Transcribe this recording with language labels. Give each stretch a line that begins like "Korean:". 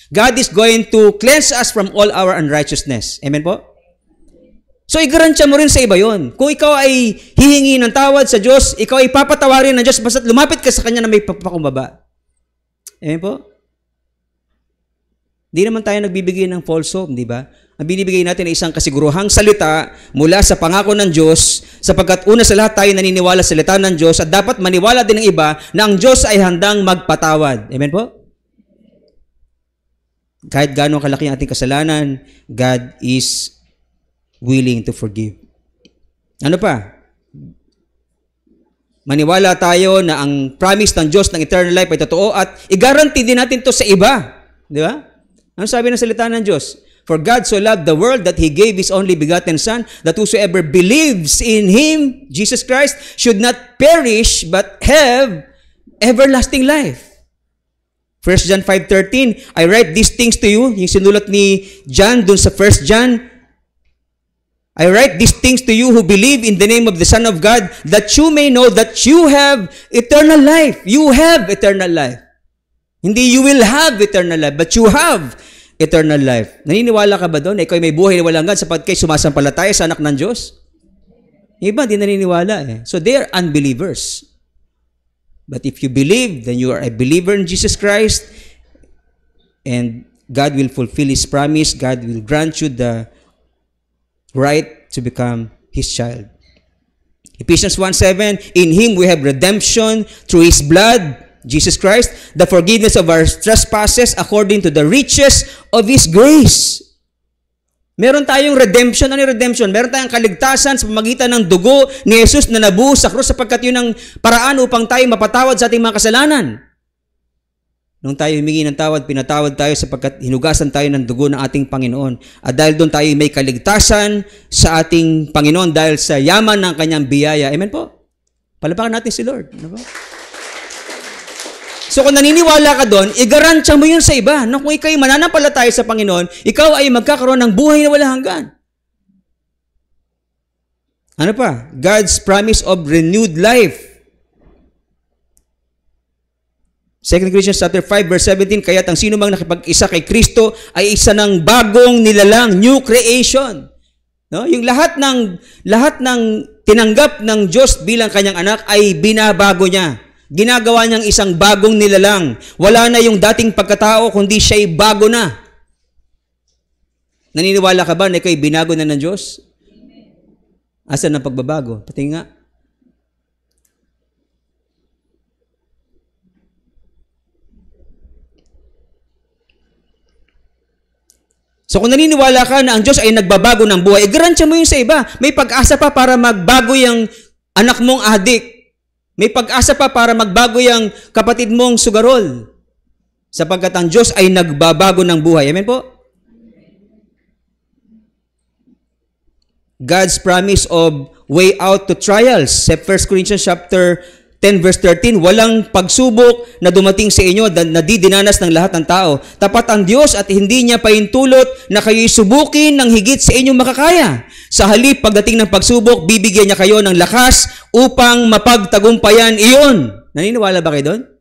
English: God is going to cleanse us from all our unrighteousness.
Filipino: Amen po? So, igaransya mo rin sa iba yon. Kung ikaw ay hihingi ng tawad sa Diyos, ikaw ay papatawarin ng Diyos basta lumapit ka sa Kanya na may pagpapakumbaba. Amen po? Di naman tayo nagbibigay ng false hope, di ba? Ang binibigay natin ay isang kasiguruhang salita mula sa pangako ng Diyos, sapagkat una sa lahat tayo naniniwala sa salita ng Diyos at dapat maniwala din ng iba na ang Diyos ay handang magpatawad. Amen po? Kahit gaano kalaki ang ating kasalanan,
English: God is willing to forgive.
Filipino: Ano pa? Maniwala tayo na ang promise ng Diyos ng eternal life ay totoo at i-guarantee din natin to sa iba. Di ba? Ano sabi ng salita ng Diyos?
English: For God so loved the world that He gave His only begotten Son, that whosoever believes in Him, Jesus Christ, should not perish but have everlasting life. 1 John 5:13, I write these things to you,
Filipino: yung sinulat ni John dun sa 1 John,
English: I write these things to you who believe in the name of the Son of God, that you may know that you have eternal life. You have eternal life.
Filipino: Hindi
English: you will have eternal life, but you have eternal life.
Filipino: Naniniwala ka ba doon? Ikaw ay may buhay na walang hanggan sapagkat sumasampalataya sa anak ng Diyos? Iba, hindi naniniwala eh.
English: So they are unbelievers. But if you believe, then you are a believer in Jesus Christ, and God will fulfill His promise. God will grant you the right to become His child. Ephesians 1:7, in Him we have redemption through His blood, Jesus Christ, the forgiveness of our trespasses according to the riches of His grace.
Filipino: Meron tayong redemption. Ano yung redemption? Meron tayong kaligtasan sa pamamagitan ng dugo ni Jesus na nabuhos sa krus sapagkat yun ang paraan upang tayo mapatawad sa ating mga kasalanan. Nung tayo humingi ng tawad, pinatawad tayo sapagkat hinugasan tayo ng dugo ng ating Panginoon. At dahil doon tayo may kaligtasan sa ating Panginoon dahil sa yaman ng kanyang biyaya. Amen po? Palapakan natin si Lord. Ano po? So kung naniniwala ka doon, igarantya mo yun sa iba. No, kung ikaw ay mananampalataya sa Panginoon, ikaw ay magkakaroon ng buhay na walang hanggan. Ano pa?
English: God's promise of renewed life.
Filipino: 2 Corinthians chapter 5 verse 17, kaya't ang sino mang nakipag-isa kay Kristo ay isa ng bagong nilalang, new creation. No? Yung lahat ng tinanggap ng Diyos bilang kanyang anak ay binabago niya. Ginagawa niyang isang bagong nilalang. Wala na yung dating pagkatao, kundi siya'y bago na. Naniniwala ka ba na ikaw ay binago na ng Diyos? Asan ang pagbabago? Pati nga. So kung naniniwala ka na ang Diyos ay nagbabago ng buhay, garantya mo yun sa iba. May pag-asa pa para magbago yung anak mong adik. May pag-asa pa para magbago yung kapatid mong sugarol. Sapagkat ang Diyos ay nagbabago ng buhay. Amen po?
English: God's promise of way out to trials.
Filipino: Sa 1 Corinthians chapter 10 verse 13, walang pagsubok na dumating sa inyo na di dinanas ng lahat ng tao. Tapat ang Diyos at hindi niya paintulot na kayo'y subukin ng higit sa inyong makakaya. Sa halip, pagdating ng pagsubok, bibigyan niya kayo ng lakas upang mapagtagumpayan iyon. Naniniwala ba kayo doon?